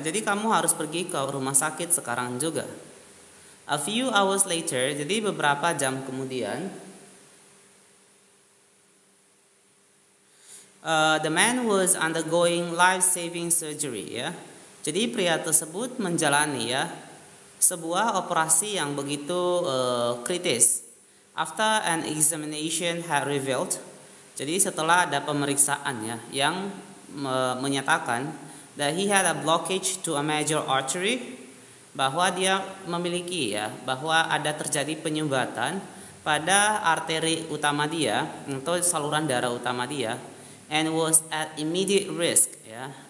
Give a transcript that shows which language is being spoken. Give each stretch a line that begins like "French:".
Indonesian: Jadi kamu harus pergi ke rumah sakit sekarang juga.
English: A few hours later,
Indonesian: jadi beberapa jam kemudian,
English: the man was undergoing life-saving surgery ya.
Indonesian: Jadi pria tersebut menjalani ya sebuah operasi yang begitu kritis.
English: After an examination had revealed,
Indonesian: jadi setelah ada pemeriksaan ya yang menyatakan
English: that he had a blockage to a major artery,
Indonesian: bahwa dia memiliki ya, bahwa ada terjadi penyumbatan pada arteri utama dia atau saluran darah utama dia,
English: and was at immediate risk
Indonesian: ya.